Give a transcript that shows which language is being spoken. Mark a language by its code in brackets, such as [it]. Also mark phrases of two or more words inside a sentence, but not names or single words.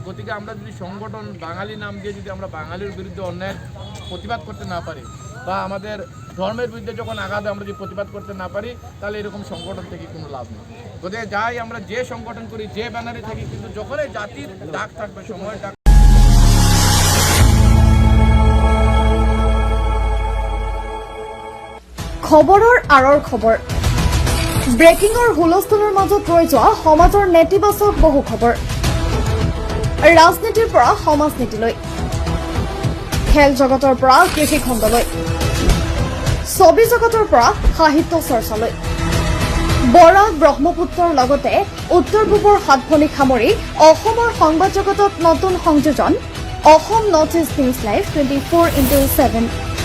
[bn] গতিকে আমরা যদি সংগঠন বাঙালি নাম দিয়ে যদি আমরা বাঙালির বিরুদ্ধে অন্যায়ের প্রতিবাদ করতে না পারি, বা আমাদের ধর্মের বিরুদ্ধে যখন আঘাত আমরা যদি প্রতিবাদ করতে না পারি, তাহলে এরকম সংগঠন থেকে কোনো লাভ নেই। গতিকে যাই আমরা যে সংগঠন করি, যে ব্যানারে থাকি, কিন্তু যখন এই জাতির ডাক থাকবে, সময়ের ডাক। [as] খবৰৰ আঁৰৰ খবৰ, ব্ৰেকিঙৰ হুলস্থুলৰ মাজত ৰৈ যোৱা সমাজৰ নেতিবাচক বহু খবৰ, ৰাজনীতিৰ পৰা সমাজ নীতিলৈ, খেল জগতৰ পৰা কৃষি খণ্ডলৈ, ছবি জগতৰ পৰা সাহিত্য চৰ্চালৈ, বৰাক ব্ৰহ্মপুত্ৰৰ লগতে উত্তৰ পূবৰ সাতভনীক সামৰি অসমৰ সংবাদ জগতত নতুন সংযোজন, অসম নৰ্থ ইষ্ট নিউজ লাইভ 24/7।